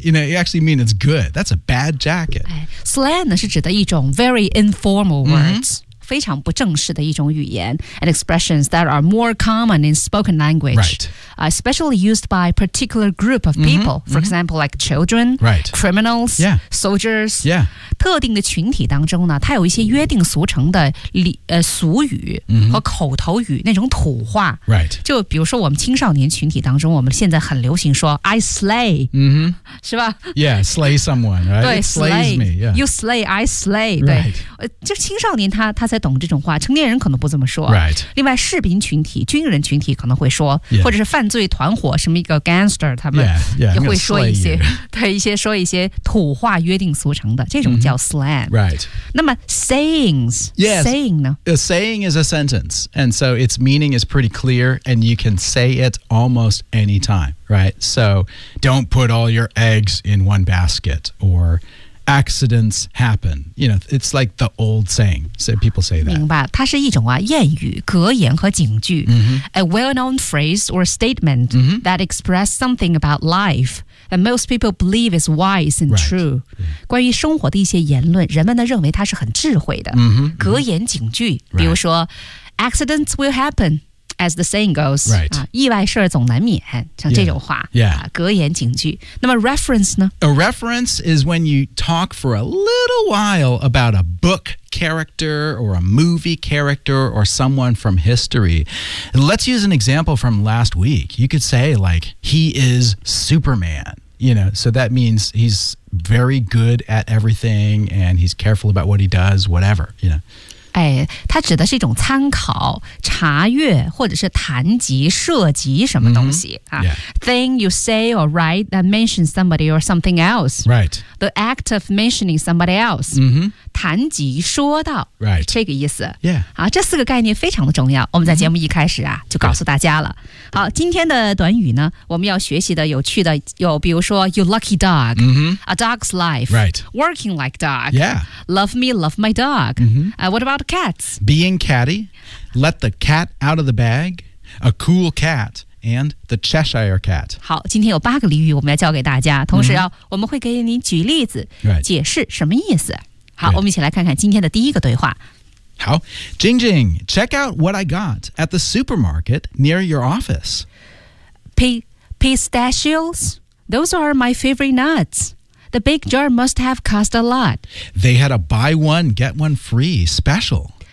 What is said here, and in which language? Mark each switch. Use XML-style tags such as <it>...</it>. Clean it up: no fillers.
<en>You know, you actually mean it's good. That's a bad jacket. Slang</en> <zh>是指的一种</zh> <en>very informal words,</en> <zh>非常不正式的一种语言</zh> <en>and expressions that are more common in spoken language. Right. Especially used by a particular group of people. Mm-hmm, for mm-hmm. example, like children, right. criminals, yeah. soldiers. Yeah.</en> <zh>特定的群体当中呢它有一些约定俗成的俗语和口头语、mm-hmm. 那种土话。</zh> <en>Right.</en> <zh>就比如说我们青少年群体当中我们现在很流行说</zh> <en>I slay.、 Mm-hmm.</en> <zh>是吧</zh> <en>Yeah, slay someone, right?</en> <zh>对</zh> <en>slays me.、Yeah. You slay, I slay.</en> <zh>对、</zh> <en>right.</en> <zh>就青少年他才懂这种话成年人可能不这么说、</zh> <en>right.</en> <zh>另外士兵群体军人群体可能会说、</zh> <en>yeah.</en> <zh>或者是犯罪团伙什么一个 gangster 他们也会说一些</zh> <en>yeah, yeah,</en> <zh>对一些说一些土话约定俗成的这种叫 slang、</zh> <en>mm-hmm. right.</en> <zh>那么 sayings、</zh> <en>yes.</en> <zh>saying 呢</zh> <en>a saying is a sentence and so its meaning is pretty clear and you can say it almost anytime right so don't put all your eggs in one basket orAccidents happen. You know, it's like the old saying. So people say that.</en> <zh>明白，它是一种啊谚语、格言和警句。</zh> <en>Mm-hmm. A well-known phrase or statement、 mm-hmm. that express something about life that most people believe is wise and true.、 Right. Yeah.</en> <zh>关于生活的一些言论，人们呢认为它是很智慧的。</zh> <en>Mm-hmm.</en> <zh>格言警句，比如说、</zh> <en>right. ，accidents will happen. As the saying goes,、 right.</en> <zh>意外事总难免像这种话</zh> <en>yeah. Yeah.</en> <zh>格言警句。那么 reference 呢</zh> <en>A reference is when you talk for a little while about a book character or a movie character or someone from history. And let's use an example from last week. You could say like, he is Superman. You know, so that means he's very good at everything and he's careful about what he does, whatever, you know.</en> <zh>哎，它指的是一种参考、查阅或者是谈及、涉及什么东西、</zh> <en>mm-hmm. yeah. Thing you say or write that mentions somebody or something else. Right. The act of mentioning somebody else.、 Mm-hmm.</en> <zh>谈及、说到。</zh> <en>Right.</en> <zh>这个意思。</zh> <en>Yeah.</en> <zh>好，这四个概念非常的重要。我们在节目一开始啊、mm-hmm. 就告诉大家了。</zh> <en>Right.</en> <zh>好，今天的短语呢，我们要学习的有趣的有，比如说</zh> <en>you lucky dog,、 mm-hmm. a dog's life. Right. Working like dog. Yeah. Love me, love my dog.、 Mm-hmm. What about? Cats. Being catty, let the cat out of the bag, a cool cat, and the Cheshire cat.</en> <zh>好，今天有八个俚语我们要教给大家，同时要、mm-hmm. 我们会给您举例子、</zh> <en>right.</en> <zh>解释什么意思。好、right. 我们一起来看看今天的第一个对话。</zh> <en>好 Jing Jing, check out what I got at the supermarket near your office. Pistachios? Those are my favorite nuts. The big jar must have cost a lot. They had a buy one, get one free special.</en>